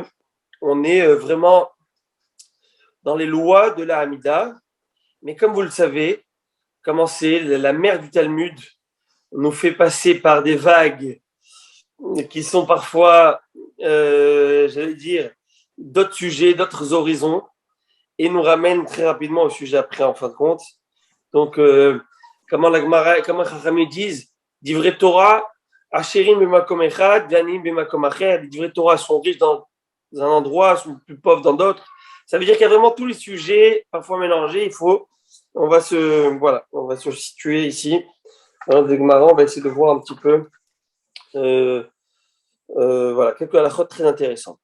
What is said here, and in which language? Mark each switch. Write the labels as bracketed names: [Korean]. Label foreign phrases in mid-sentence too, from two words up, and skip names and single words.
[French] On est vraiment dans les lois de la Hamida, mais comme vous le savez, comment c'est, la mer du Talmud nous fait passer par des vagues qui sont parfois, j'allais dire, d'autres sujets, d'autres horizons, et nous ramène très rapidement au sujet après, en fin de compte. Donc, comment Chachamim disent, [Hebrew] דברי תורה עשירים במקום אחד ועניים במקום אחר, [French] les [Hebrew] דברי תורה [French] sont riches dans un endroit, sont plus pauvres dans d'autres. Ça veut dire qu'il y a vraiment tous les sujets, parfois mélangés. On va se situer ici. Alors, de Gemara, on va essayer de voir un petit peu, quelques halakhot très intéressantes.